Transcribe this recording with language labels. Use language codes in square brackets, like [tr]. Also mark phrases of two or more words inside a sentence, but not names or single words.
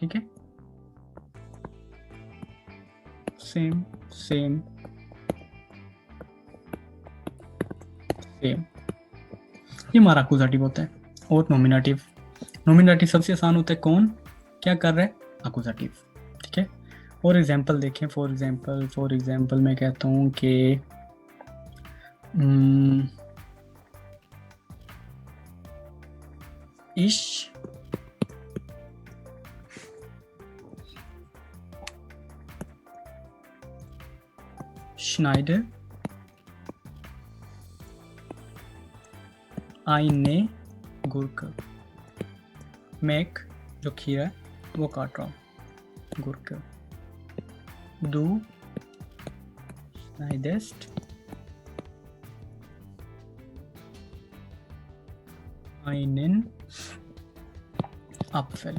[ur] ٹھیک ہے, [en] same same same, [ur] یہ ہمارا اکوزاٹیو ہوتا ہے. اور نومینیٹو، نومینیٹو سب سے آسان ہوتا ہے. کون کیا کر رہا ہے؟ اکوزاٹیو. ٹھیک ہے, [en] for example [ur] देखें। [en] for example [ur] میں کہتا ہوں کہ [de] ich schneide eine Gurke। [ur] میں ایک جو کھیرا ہے وہ کاٹ رہا ہوں, Gurke। [de] Du schneidest einen Apfel।